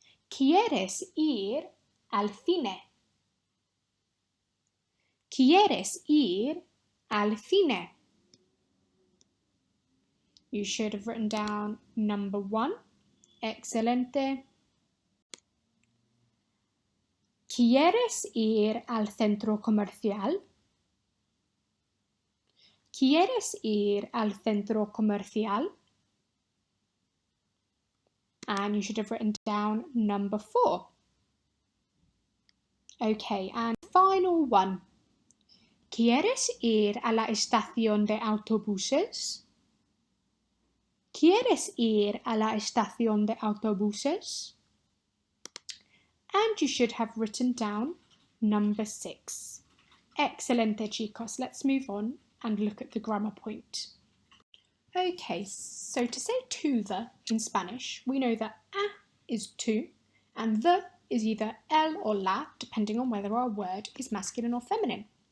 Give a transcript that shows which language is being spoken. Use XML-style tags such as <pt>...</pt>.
<es>¿Quieres ir al cine? ¿Quieres ir al cine?</es> <en>You should have written down number 1.</en> <es>Excelente. ¿Quieres ir al centro comercial? ¿Quieres ir al centro comercial?</es> <en>And you should have written down number 4. Okay, and final one.</en> <es>¿Quieres ir a la estación de autobuses? ¿Quieres ir a la estación de autobuses?</es> <en>And you should have written down number 6. Excelente, chicos. Let's move on and look at the grammar point. Okay, so to say to the in Spanish, we know that a is to and the is either el or la, depending on whether our word is masculine or feminine.</en>